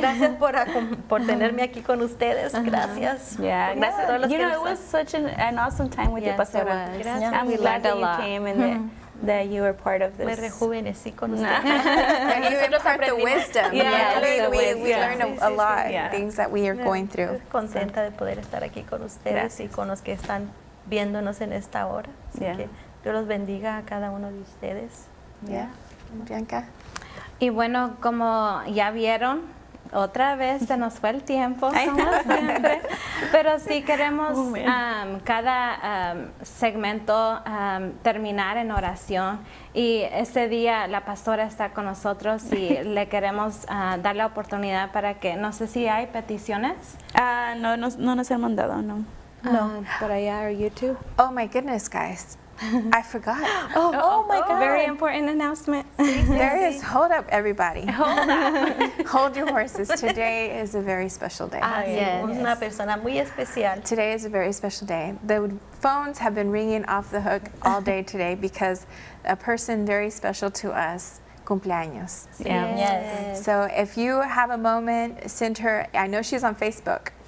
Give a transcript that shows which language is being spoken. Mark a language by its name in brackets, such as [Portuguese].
[Spanish] Gracias por tenerme aquí con ustedes. Gracias. Gracias a todos los que [English] it was such an awesome time with you, Pastora. I'm glad that you came and that you were part of this. [Spanish] Me rejuvenecí con ustedes. [English] And you impart the wisdom. We learn a lot, things that we are going through. [Spanish] Contenta de poder estar aquí con ustedes y con los que están viéndonos en esta hora. Así que Dios los bendiga a cada uno de ustedes. Bianca. Y bueno, como ya vieron, otra vez se nos fue el tiempo, como siempre. Pero sí queremos cada segmento terminar en oración. Y ese día la pastora está con nosotros y le queremos dar la oportunidad para que, no sé si hay peticiones. No nos han mandado, no. Por allá, or YouTube. [English] Oh my goodness, guys. I forgot. Oh my God. Very important announcement. There is, hold up everybody. Hold up. Hold your horses. Today is a very special day. [Spanish] Una persona muy especial. [English] Today is a very special day. The phones have been ringing off the hook all day today because a person very special to us cumpleaños. Yes. So if you have a moment, send her, I know she's on Facebook.